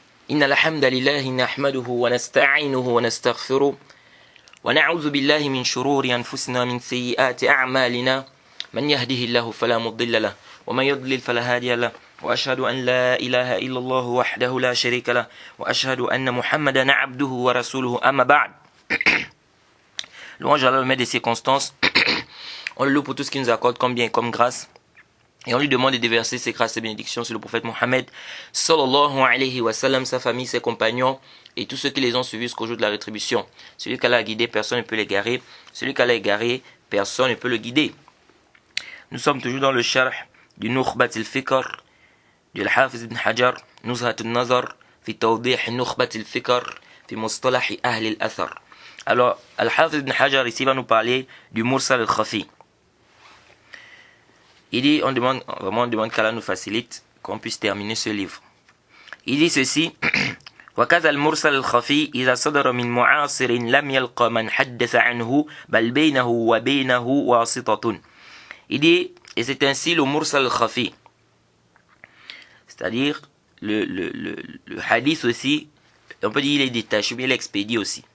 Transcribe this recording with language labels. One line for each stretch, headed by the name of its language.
Arabic: إن الحمد لله نحمده ونستعينه ونستغفره ونعوذ بالله من شرور أنفسنا من سيئات أعمالنا من يهده الله فلا مضل له ومن يضلل فلا هادي له وأشهد أن لا إله إلا الله وحده لا شريك له وأشهد أن محمدا عبده ورسوله أما بعد.
French: Louange à Allah, le maître des circonstances. On le loue pour tout ce qu'il nous accorde comme bien et comme grâce. Et on lui demande de déverser ses grâces et bénédictions sur le prophète Mohammed sallallahu alayhi wa sallam, sa famille, ses compagnons et tous ceux qui les ont suivis jusqu'au jour de la rétribution. Celui qu'Allah a guidé, personne ne peut l'égarer. Celui qu'Allah a égaré, personne ne peut le guider. Nous sommes toujours dans le sharh du Nukhbat al-Fikr du Al-Hafiz ibn Hajar, Nuzhat al-Nazar fi tawdih Nukhbat al-Fikr fi mustalah ahli al-Athar. Alors, Al-Hafiz ibn Hajar ici va nous parler du Mursal al-Khafi. Il dit, on demande qu'Allah nous facilite, qu'on puisse terminer ce livre. Il dit ceci,
Arabic: وَكَذَا الْمُرْسَلُ الْخَفِي إِذَا صَدَرَ مِنْ مُعَاصِرٍ لَمْ يَلْقَ مَنْ حَدَّثَ عَنْهُ بَلْ بَيْنَهُ وَبَيْنَهُ وَاسِطَةٌ.
French: Il dit, et c'est ainsi le Mursal al-Khafi. C'est-à-dire, le hadith aussi, on peut dire il est détaché, mais il est expédié aussi.